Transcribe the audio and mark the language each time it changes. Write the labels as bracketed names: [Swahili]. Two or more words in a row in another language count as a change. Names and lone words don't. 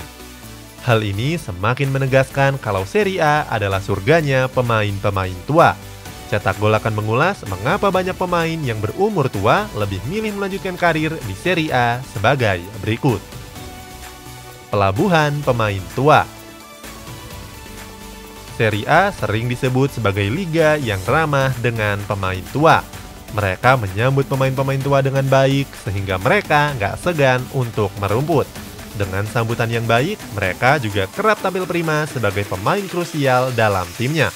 [Indonesian] Hal ini semakin menegaskan kalau Serie A adalah surganya pemain-pemain tua. Cetak Gol akan mengulas mengapa banyak pemain yang berumur tua lebih milih melanjutkan karir di Serie A sebagai berikut. Pelabuhan pemain tua. Serie A sering disebut sebagai liga yang ramah dengan pemain tua. Mereka menyambut pemain-pemain tua dengan baik sehingga mereka nggak segan untuk merumput. Dengan sambutan yang baik, mereka juga kerap tampil prima sebagai pemain krusial dalam timnya.